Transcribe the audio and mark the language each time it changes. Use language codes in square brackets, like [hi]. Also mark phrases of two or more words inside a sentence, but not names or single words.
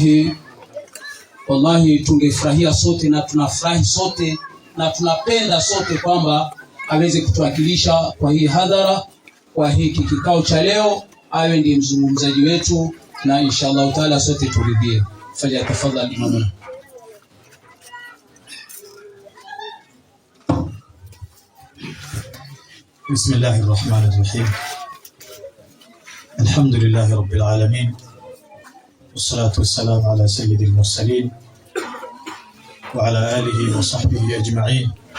[sw] Wallahi tungefurahia sote na tunafurahi sote na tunapenda sote kwamba aweze kutuwakilisha kwa hii hadhara, kwa hiki kikao cha leo, awe ndiye mzungumzaji wetu, na [ar] إن شاء الله تعالى [sw] sote turidhie. Falyatafadhali imamu. [ar] بسم الله الرحمن الرحيم. الحمد لله رب العالمين، والصلاة والسلام على سيد المرسلين وعلى آله وصحبه أجمعين.